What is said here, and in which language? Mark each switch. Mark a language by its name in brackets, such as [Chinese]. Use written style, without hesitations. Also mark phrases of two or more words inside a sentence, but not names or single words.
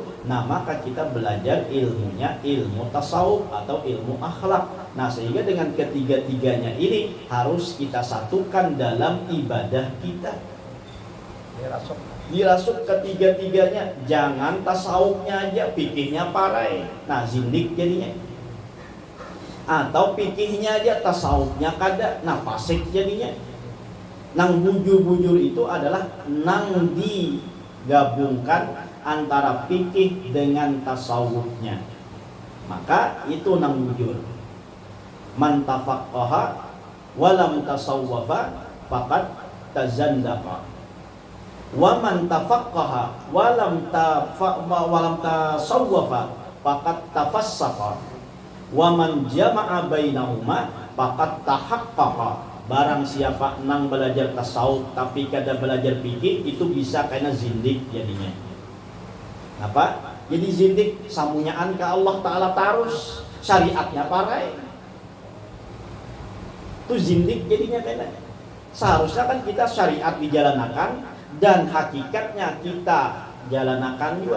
[Indonesian] Nah, maka kita belajar ilmunya ilmu tasawuf atau ilmu akhlak. Nah, sehingga dengan ketiga-tiganya ini harus kita satukan dalam ibadah kita. Dirasuk ketiga-tiganya. [Banjar] Jangan tasawufnya aja, fikihnya parai. Nah, zindik jadinya. Atau fikihnya aja, tasawufnya kada, nah fasik jadinya. Nang bujur-bujur itu adalah nang digabungkan antara fikih dengan tasawufnya. Maka itu nang bujur. [Arabic] من تفقه ولم يتصوف فقد تزندق. ومن تفقه ولم يتصوف فقد تفسق. ومن جمع بينهما فقد تحقق. [Banjar] Barang siapa nang belajar tasawuf tapi kada belajar fikih, itu bisa kena zindik jadinya. [Indonesian] Apa? [Banjar] Jadi zindik samunyaan ke Allah Ta'ala tarus, syariatnya parai. Itu zindik jadinya kena. [Indonesian] Seharusnya kan kita syariat dijalankan dan hakikatnya kita jalanakan juga.